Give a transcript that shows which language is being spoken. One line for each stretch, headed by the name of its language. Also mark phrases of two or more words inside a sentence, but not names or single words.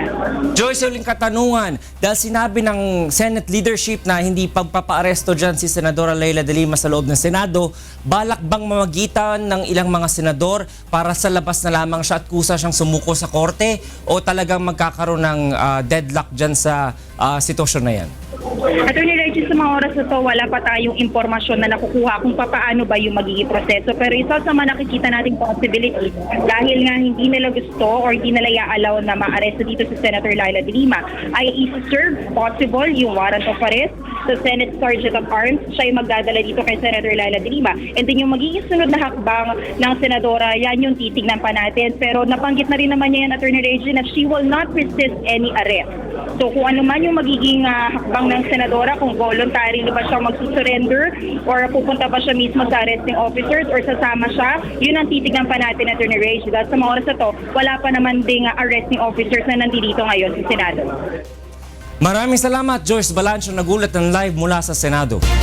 Filipino: Joyce, uling katanungan. Dahil sinabi ng Senate leadership na hindi pagpapaaresto dyan si Senadora Leila de Lima sa loob ng Senado, balak bang mamagitan ng ilang mga senador para sa labas na lamang siya at kusa siyang sumuko sa korte o talagang magkakaroon ng deadlock dyan sa sitwasyon na yan? Attorney Reggie, sa mga oras na to, wala pa tayong impormasyon na nakukuha kung paano ba yung magiging proseso. Pero isa sa mga nakikita nating possibility, dahil nga hindi nila gusto or hindi nila i-allow na ma-arresto dito si Senator Laila de Lima, ay i-serve possible yung
English: warrant of arrest
Filipino: sa Senate Sergeant of Arms. Siya yung magdadala dito kay Senator Laila de Lima.
English: And then
Filipino: yung magiging sunod na hakbang ng Senadora, yan yung titignan pa natin. Pero nabanggit na rin naman niya yan, Attorney Reggie, na
English: she will not resist any arrest.
Filipino: So kung ano man yung magiging hakbang ng Senadora, kung voluntary ba siya magsusurrender or pupunta ba siya mismo sa
English: arresting officers
Filipino: or sasama siya, yun ang titignan pa natin, Attorney Reggie. Dahil sa mga oras na to, wala pa naman ding
English: arresting officers
Filipino: na nandito ngayon sa Senado. Maraming salamat, Joyce Balancho, nagulat ng live mula sa Senado.